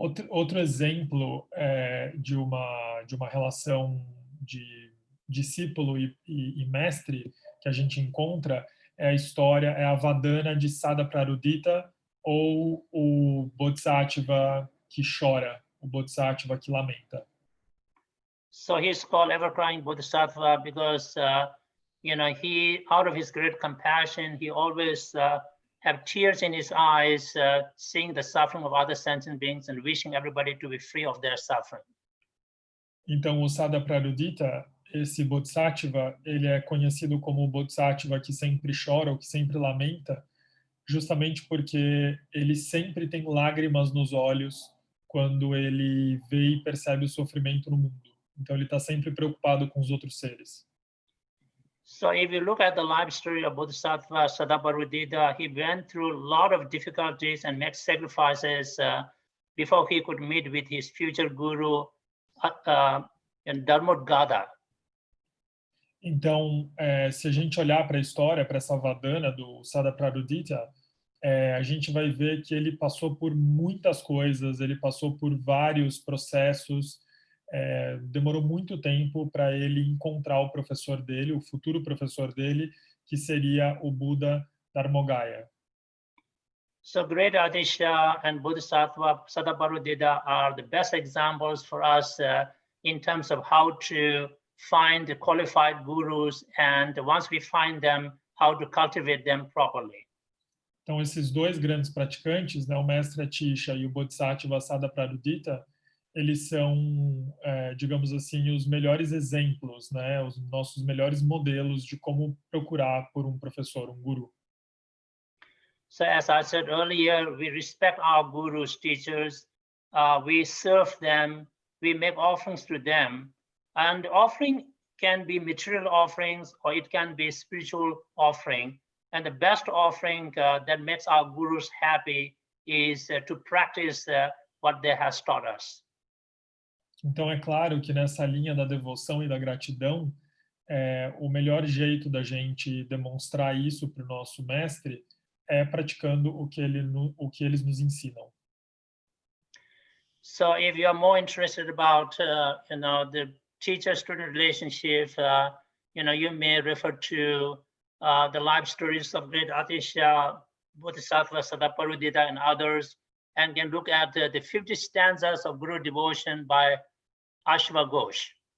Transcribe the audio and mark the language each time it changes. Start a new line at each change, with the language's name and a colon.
Portuguese: Outro exemplo de uma relação de discípulo e mestre que a gente encontra é a Vadana de Sadaparudita, ou o Bodhisattva que chora, o Bodhisattva que lamenta.
English: So he's called ever-crying Bodhisattva because, he, out of his great compassion, he always have tears in his eyes, seeing the suffering of other sentient beings and wishing everybody to be free of their suffering.
Portuguese: Então, o Sada Prarudita, esse Bodhisattva, ele é conhecido como o Bodhisattva que sempre chora ou que sempre lamenta, justamente porque ele sempre tem lágrimas nos olhos quando ele vê e percebe o sofrimento no mundo. Então, ele está sempre preocupado com os outros seres.
English: So if you look at the life story of Bodhisattva Sadaparudita, he went through a lot of difficulties and made sacrifices before he could meet with his future guru, Dharmodgata.
Portuguese: Então, se a gente olhar para a história, para essa Vadana do Sada Prarudita, a gente vai ver que ele passou por muitas coisas, ele passou por vários processos, demorou muito tempo para ele encontrar o professor dele, o futuro professor dele, que seria o Buda Dharmogaya.
English: So great Adisha and Bodhisattva Sadaparudita are the best examples for us in terms of how to find the qualified gurus, and once we find them, how to cultivate them properly.
Portuguese: Então, esses dois grandes praticantes, né, o mestre Atisha e o Bodhisattva Sada Prarudita, eles são, digamos assim, os melhores exemplos, né, os nossos melhores modelos de como procurar por um professor, um guru.
English: So as I said earlier, we respect our gurus, teachers, we serve them, we make offerings to them, and offering can be material offerings or it can be spiritual offering. And the best offering that makes our gurus happy is to practice what they have taught us.
Portuguese: Então, é claro que nessa linha da devoção e da gratidão, o melhor jeito da gente demonstrar isso para o nosso mestre é praticando o que eles nos ensinam.
English: So if you are more interested about, the teacher-student relationship, you may refer to the life stories of great Atisha, Bodhisattva Sadaparudita, and others, and can look at the 50 stanzas of Guru devotion by Ashva Ghosh.